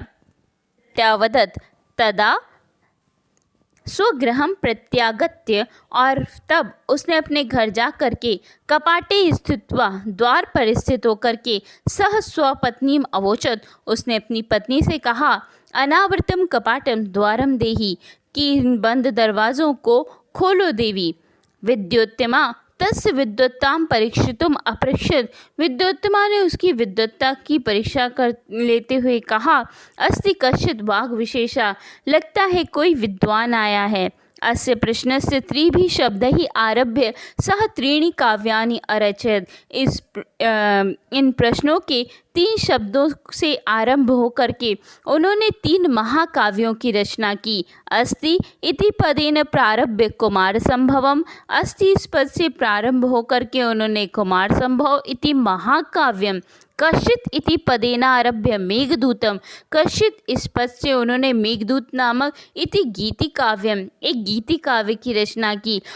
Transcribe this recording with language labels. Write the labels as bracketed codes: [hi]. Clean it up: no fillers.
[sa] त्यावदत् तदा स्वगृहं प्रत्यागत्य, [hi] और तब उसने अपने घर जा करके [sa] कपाटे स्थित्वा, [hi] द्वार पर स्थित होकर के, [sa] सह स्वपत्नीम अवोचत, [hi] उसने अपनी पत्नी से कहा, [sa] अनावृतम कपाटम द्वारम देहि, [hi] कि इन बंद दरवाज़ों को खोलो देवी। [sa] विद्योत्तमा तस्य विद्वत्तां परीक्षितुम अपृच्छत्, [hi] विद्योत्तमा ने उसकी विद्वत्ता की परीक्षा कर लेते हुए कहा, [sa] अस्ति कश्चित् वाग् विशेषा, [hi] लगता है कोई विद्वान आया है। [sa] अस्य प्रश्नस्य त्रिभिः शब्दैः आरभ्य सह त्रीणि काव्यानि अरचयत्। [hi] इन प्रश्नों के 3 शब्दों से आरंभ होकर के उन्होंने 3 महाकाव्यों की रचना की। [sa] अस्ति इति पदेन प्रारभ्य कुमार संभवम, [hi] अस्ति इस पद से प्रारंभ होकर के उन्होंने कुमार संभव [sa] इति महाकाव्यम, कश्चित् इति पदेन आरभ्य मेघदूतम, [hi] कश्चित् इस पद से उन्होंने मेघदूत नामक [sa] इति गीति काव्यम, [hi] एक गीति काव्य की रचना की।